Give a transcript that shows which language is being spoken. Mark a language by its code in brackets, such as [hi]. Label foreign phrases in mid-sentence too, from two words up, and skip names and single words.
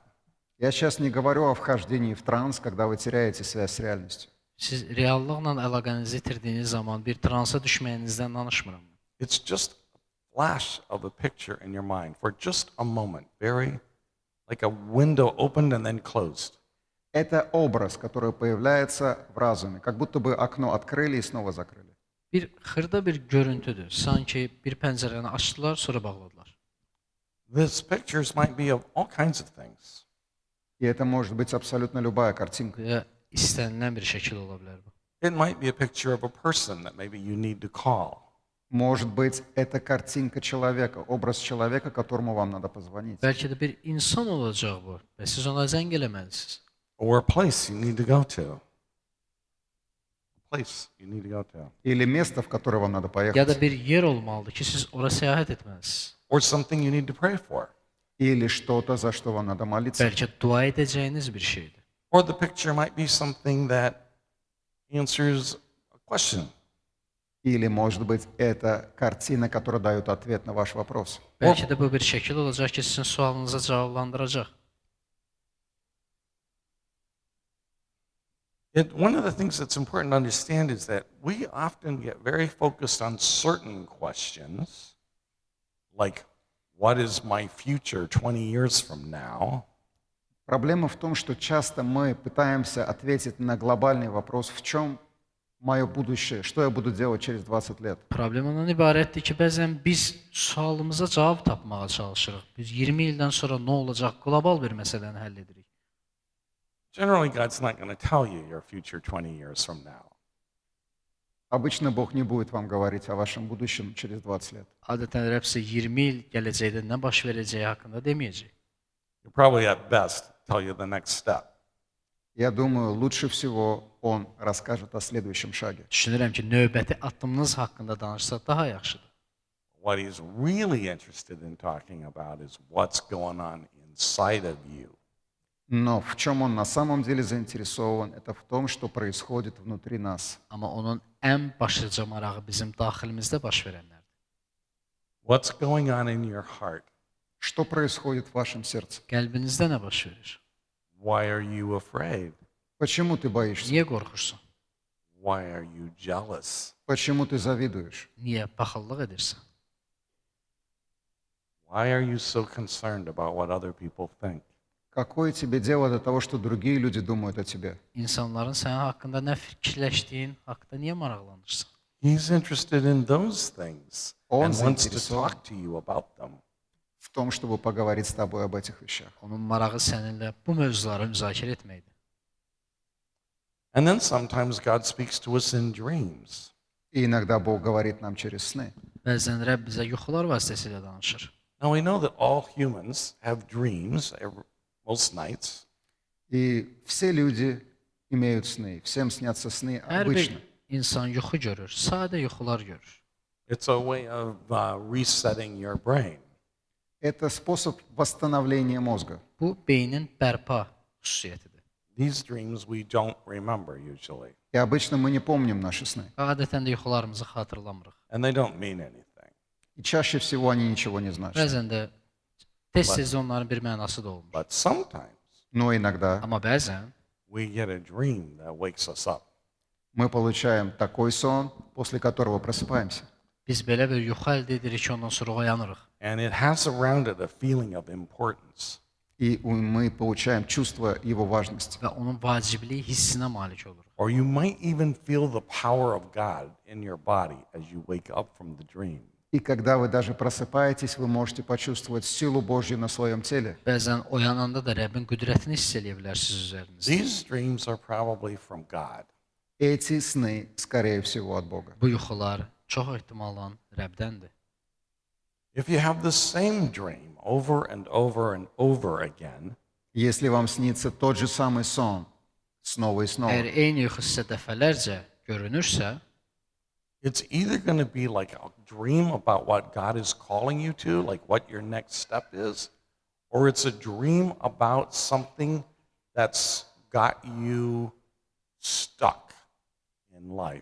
[ru] Я сейчас не говорю о вхождении в транс, когда вы теряете связь с реальностью. [az] Siz reallıqla əlaqənizi itirdiyiniz zaman bir transa düşməyinizdən danışmıram. [en] It's just a flash of a picture in your mind for just a moment, very like a window opened and then closed. [ru] Это образ, который появляется в разуме, как будто бы окно открыли и снова закрыли. [az] Bir xırda bir görüntüdür. Sanki bir pəncərəni açdılar, sonra bağladılar. [en] These pictures might be of all kinds of things. [ru] И это может быть абсолютно любая картинка. [az] Və istənilən bir şəkil ola bilər bu. [en] It might be a picture of a person that maybe you need to call. [ru] Может быть, это картинка человека, образ человека, которому вам надо позвонить. [az] Bəlkə də bir insan olacaq bu və siz ona zəng eləməlisiniz. [en] Or a place you need to go to. A place you need to go to. [ru] Или место, в которое вам надо [az] Ya da [ru] поехать. [az] bir yer olmalıdır ki, siz ora səyahət etməlisiniz. [en] Or something you need to pray for. [ru] или что-то, за что вам надо молиться. [az] Bəlkə dua edəcəyiniz bir şeydir. [en] Or the picture might be something that answers a question. [ru] Или, может быть, это картина, которая дает ответ на ваш вопрос. [az] Bəlkə də bu bir şəkil olacaq ki, sizin sualınızı cavablandıracaq. [en] One of the things that's important to understand is that we often get very focused on certain questions, like, what is my future 20 years from now? [ru] Проблема в том, что часто мы пытаемся ответить на глобальный вопрос, в чем мое будущее, что я буду делать через 20 лет. [az] Problem ondan ibarətdir ki, bəzən biz sualımıza cavab tapmağa çalışırıq. Biz 20 ildən sonra nə olacaq, qlobal bir məsələni həll edirik. [en] Generally, God's not going to tell you your future 20 years from now. [ru] Обычно Бог не будет вам говорить о вашем будущем через 20 лет. [az] Adətən Rəbb sizə 20 il gələcəkdə nə baş verəcəyi haqqında deməyəcək. [en] He'll probably at best tell you the next step. [ru] Я думаю, лучше всего Он расскажет о следующем шаге. [az] Düşünürəm ki, növbəti addımınız haqqında danışsa daha yaxşıdır. [en] What he's really interested in talking about is what's going on inside of you. [ru] Но в чем Он на самом деле заинтересован, это в том, что происходит внутри нас. [az] Amma onun ən başlıca marağı bizim daxilimizdə baş verənlərdir. [en] What's going on in your heart? [ru] Что происходит в вашем сердце? [az] Qəlbinizdə nə baş verir? [en] Why are you afraid? [ru] Почему ты боишься? [az] Niyə qorxursan? [en] Why are you jealous? [ru] Почему ты завидуешь? [az] Niyə paxıllıq edirsən? [en] Why are you so concerned about what other people think? [ru] Какое тебе дело до того, что другие люди думают о тебе? [az] İnsanların sənin haqqında nə fikirləşdiyin haqqında niyə maraqlanırsan? [en] He's interested in those things [ru] Он [en] and wants to [ru] заинтересован [en] talk to you about them. [ru] в том, чтобы поговорить с тобой об этих вещах. [az] Onun marağı səninlə bu mövzuları müzakirə etməkdir. [en] And then sometimes God speaks to us in dreams. [ru] И иногда Бог говорит нам через сны. [az] Bəzən Rəbb bizə yuxular vasitəsilə danışır. [en] Now we know that all humans have dreams most nights. [ru] И все люди имеют сны. Всем снятся сны [az] Hər [ru] обычно. [az] bir insan yuxu görür, sadə yuxular görür. [en] It's a way of resetting your brain. [ru] Это способ восстановления мозга. [az] Bu beynin bərpa xüsusiyyətidir. [en] These dreams we don't remember usually, [ru] И обычно мы не помним наши сны. [az] Adətən də yuxularımızı xatırlamırıq. [en] and they don't mean anything. [ru] И чаще всего они ничего не значат. [az] Bəzən də tez-tez onların bir mənası da olmur. [en] But sometimes [ru] Но иногда [az] Amma bəzən [en] we get a dream that wakes us up. [ru] мы получаем такой сон, после которого просыпаемся. [az] biz belə bir yuxu əldə edirik ki, ondan sonra oyanırıq. [en] And it has around it a feeling of importance. [ru] И мы получаем чувство его важности. [az] Və onun vacibliyi hissinə malik oluruq. [en] Or you might even feel the power of God in your body as you wake up from the dream. [ru] И когда вы даже просыпаетесь, вы можете почувствовать силу Божью на своем теле. [az] Bəzən oyananda da Rəbbin qüdrətini hiss eləyə bilərsiniz üzərinizdə. [en] These dreams are probably from God. [ru] Эти сны, скорее всего, от Бога. [az] Bu yuxular çox ehtimalla Rəbdəndir. [en] If you have the same dream over and over and over again, [ru] Если вам снится тот же самый сон снова и снова, [az] Əgər eyni yuxu sizə dəfələrcə görünürsə, [en] it's either going to be like a dream about what God is calling you to, like what your next step is, or it's a dream about something that's got you stuck in life.